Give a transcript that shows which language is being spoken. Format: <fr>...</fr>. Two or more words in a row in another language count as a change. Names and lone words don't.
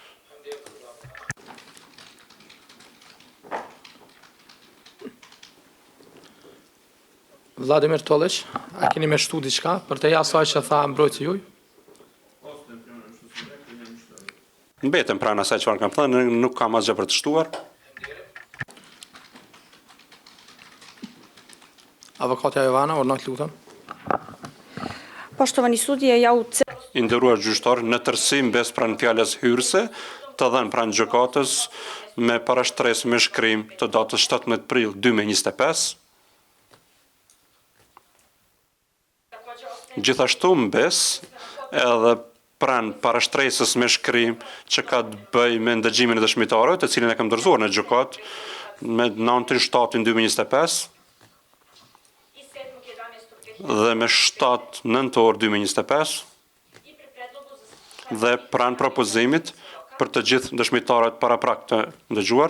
<sq>Vladimir Tolić, a keni me shtu diçka për të asaj që tha mbrojtësi juaj? Mbetëm pranë asaj çfarë kam thënë, nuk kam asgjë për të shtuar. Avokatja Jovana, ordonat lutem.</sq> <sr>Poštovani sudije, ja u</sr> <sq>I nderuar gjyqtar, në tërësi mbes pranë fjalës hyrëse, të dhënë pranë gjykatës me parashtresë me shkrim të datës 17 prill 2025. Gjithashtu mbes edhe pranë parashtresës me shkrim që ka të bëjë me ndëgjimin e dëshmitarëve, të cilin e kam dorëzuar në gjykatë me 9/7/2025 dhe me 7 nëntor 2025 dhe pranë propozimit për të gjithë dëshmitarët paraprak të ndëgjuar.</sq>